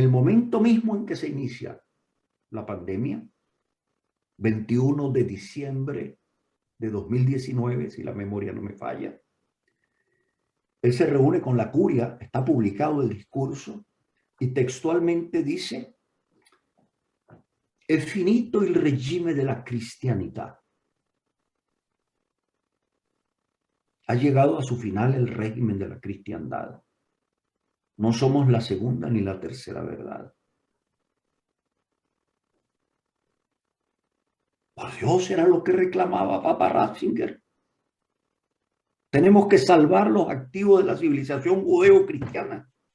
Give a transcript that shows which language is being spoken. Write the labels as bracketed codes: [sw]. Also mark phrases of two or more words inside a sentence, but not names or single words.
[es] el momento mismo en que se inicia la pandemia, 21 de diciembre de 2019, si la memoria no me falla, él se reúne con la curia, está publicado el discurso, y textualmente dice: [it] è finito il regime della cristianità. [es] Ha llegado a su final el régimen de la cristiandad. No somos la segunda ni la tercera verdad. Por Dios, era lo que reclamaba Papa Ratzinger. Tenemos que salvar los activos de la civilización judeo-cristiana.